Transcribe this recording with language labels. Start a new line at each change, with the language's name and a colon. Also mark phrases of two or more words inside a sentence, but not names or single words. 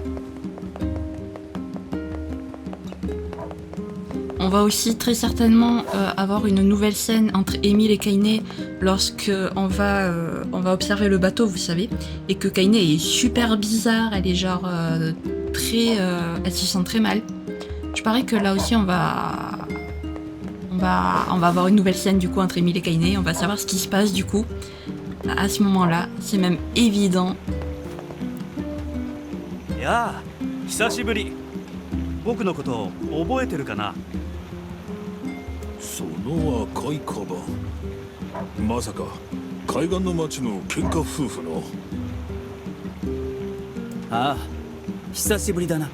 French: On va aussi très certainement avoir une nouvelle scène entre Emile et Kaine lorsque on va observer le bateau, vous savez, et que Kaine est super bizarre, elle est genre très, elle se sent très mal. Je parie que là aussi on va avoir une nouvelle scène du coup entre Emile et Kaine, on va savoir ce qui se passe du coup à ce moment-là, c'est même évident.
Japanese: やあ、久しぶり。僕のこと覚えてるかな。その赤いカバン。まさか海岸の町の喧嘩夫婦の。ああ、久しぶりだな。